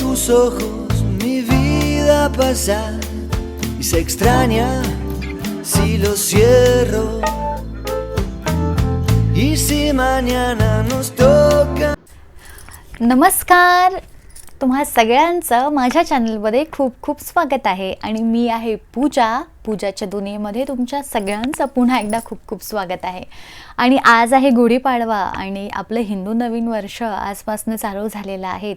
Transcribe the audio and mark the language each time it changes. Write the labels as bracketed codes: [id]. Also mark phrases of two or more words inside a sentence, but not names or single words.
[es] ojos mi vida pasar y se extraña si lo cierro y si mañana nos toca. [mr] नमस्कार, तुम्हा सगळ्यांचं माझ्या चॅनलमध्ये खूप खूप स्वागत आहे आणि मी आहे पूजाच्या दुनियेमध्ये तुमच्या सगळ्यांचं पुन्हा एकदा खूप खूप स्वागत आहे. आणि आज आहे गुढीपाडवा आणि आपलं हिंदू नवीन वर्ष आजपासून चालू झालेलं आहे.